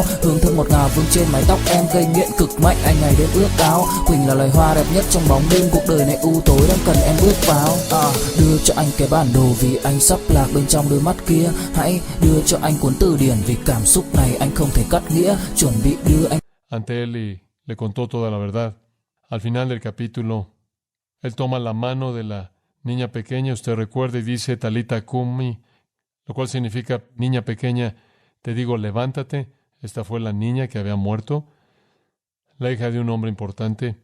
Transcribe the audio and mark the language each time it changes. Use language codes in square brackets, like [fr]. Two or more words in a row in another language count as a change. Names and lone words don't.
[vi] Hương thơm ngọt ngào vương trên mái tóc em, gây nghiện cực mạnh anh ngày đêm ước ao. Quỳnh là loài hoa đẹp nhất trong bóng đêm, cuộc đời này u tối đang cần em bước vào. Đưa cho anh cái bản đồ vì anh sắp lạc bên trong đôi mắt kia. Hãy đưa cho anh cuốn từ điển vì cảm xúc này anh không thể cắt nghĩa. Chuẩn bị đưa anh. [es] Ante él y le contó toda la verdad. Al final del capítulo, él toma la mano de la niña pequeña, usted recuerda, y dice [arc] Talita Kumi, [es] lo cual significa niña pequeña, te digo levántate. Esta fue la niña que había muerto. la hija de un hombre importante.